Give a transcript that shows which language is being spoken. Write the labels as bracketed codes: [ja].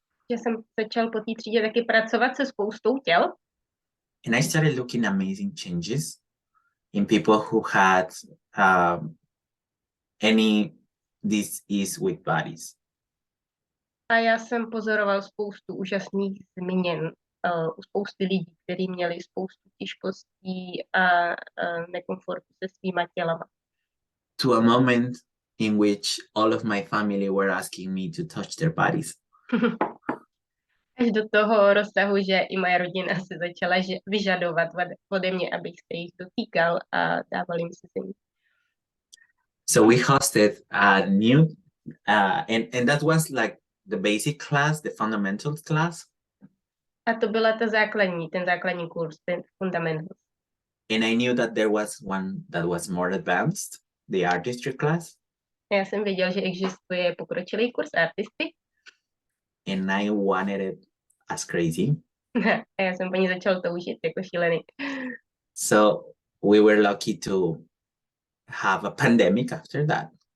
[cs] Že jsem začal po té třídě taky pracovat se spoustou těl. [en] And I started looking amazing changes in people who had any disease with bodies. [cs] A já jsem pozoroval spoustu úžasných změn u spousty lidí, kteří měli spoustu těžkostí a nekomfortu se svýma tělama. [en] To a moment in which all of my family were asking me to touch their bodies. [cs] Až do toho rozsahu, že i moje rodina se začala vyžadovat ode mě, abych se jich dotýkal a dával jim se zemí. [en] So we hosted a new, and that was like the basic class, the fundamentals class. [cs] A to byla ten základní kurz, ten fundamentals. [en] And I knew that there was one that was more advanced, the artistry class. [cs] Já jsem věděl, že existuje pokročilý kurz artisty. [en] And I wanted it as crazy. [cs] A já jsem po ní začal toužit jako šílený. [en] So we were lucky to have a pandemic after that.